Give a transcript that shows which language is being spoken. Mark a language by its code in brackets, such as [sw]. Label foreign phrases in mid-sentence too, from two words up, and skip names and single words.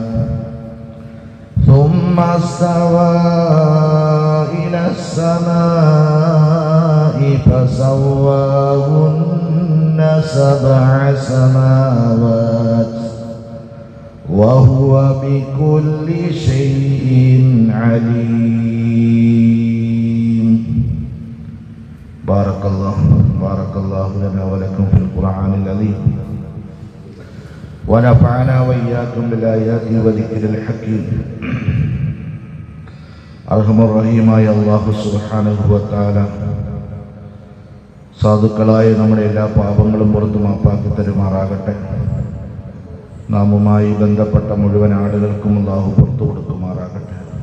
[ar] ثم استوى إلى السماء فسواهن سبع سماوات وهو بكل شيء عليم. بارك الله لنا ولكم في القرآن العظيم ونفعنا وإياكم بالآيات وذكر الحكيم. [ml] അർഹമർറഹീമായ [ar] الله سبحانه وتعالى [ml] സാധുക്കളായ നമ്മുടെ എല്ലാ പാപങ്ങളും പുറത്തു മാപ്പാക്കി തരുമാറാകട്ടെ. നാമുമായി ബന്ധപ്പെട്ട മുഴുവൻ ആളുകൾക്കും അല്ലാഹു പുറത്തു കൊടുക്കുമാറാകട്ടെ.